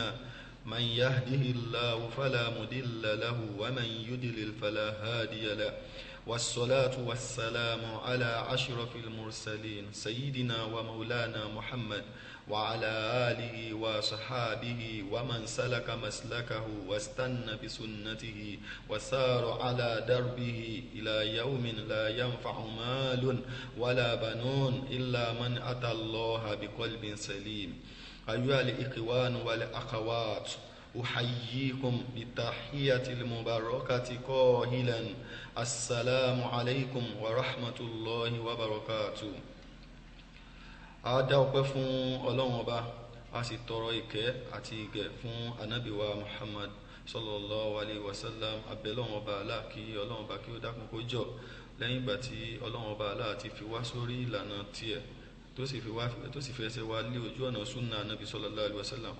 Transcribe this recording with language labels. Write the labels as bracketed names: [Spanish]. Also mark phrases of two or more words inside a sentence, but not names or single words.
[Arabic] من يهده الله فلا مضل له ومن يضلل فلا هادي له والصلاة والسلام على أشرف المرسلين سيدنا ومولانا محمد وعلى آله وصحابه ومن سلك مسلكه واستنى بسنته وسار على دربه إلى يوم لا ينفع مال ولا بنون إلا من أتى الله بقلب سليم. أيها الإخوان والأخوات، أحييكم بالتحية المباركة قائلا السلام عليكم ورحمة الله وبركاته. [Yoruba] A dá ọpẹ́ fún Ọlọ́run Ọba, a sì tọrọ ìkẹ́ àti ìgẹ̀ fún Ànábì wa Muhammad [Arabic] صلى الله عليه وسلم. [Yoruba] Abẹ́ Ọlọ́run Ọba Allah kí Ọlọ́run Ọba kí ó dákun kó jọ lẹ́yìn ìgbà tí Ọlọ́run Ọba Allah ti fi wá sórí ìlànà tiẹ̀ tó sì fi ẹsẹ̀ wa lé ojú ọ̀nà súnà Ànábì [Arabic] صلى الله عليه وسلم.